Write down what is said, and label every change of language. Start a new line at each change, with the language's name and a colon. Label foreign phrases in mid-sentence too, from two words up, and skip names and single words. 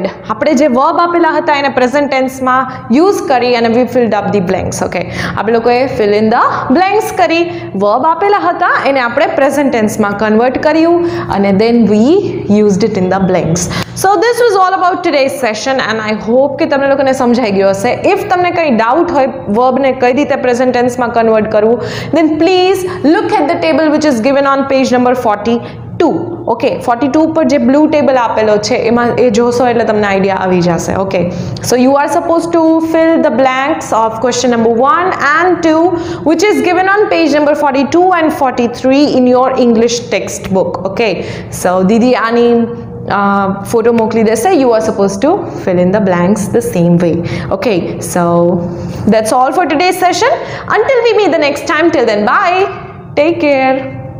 Gujarati: આપણે જે verb આપેલા હતા એને
English: present tense
Gujarati: માં use કરી અને
English: we filled up the blanks.
Gujarati: Okay, આપણે લોકોએ
English: fill in the blanks
Gujarati: કરી, verb આપેલા હતા એને આપણે
English: present tense
Gujarati: માં convert કર્યું અને
English: then we used it in the blanks. So this was all about today's session and I hope
Gujarati: કે તમને લોકોને સમજાઈ ગયો હશે. If તમને કંઈ doubt હોય verb ને કઈ રીતે
English: present tense
Gujarati: માં convert કરવું,
English: then please look at the table which is given on page number 42.
Gujarati: Okay, 42 પર જે
English: blue table
Gujarati: આપેલો છે એમાં એ જોશો એટલે તમને આઈડિયા આવી જશે.
English: Okay, so you are supposed to fill the blanks of question number 1 and 2 which is given on page number 42 and 43 in your English textbook. Okay, so
Gujarati: દીદી આની
English: photo
Gujarati: મોકલી દેશે,
English: you are supposed to fill in the blanks the same way. Okay, so that's all for today's session. Until we meet the next time, till then, bye, take care.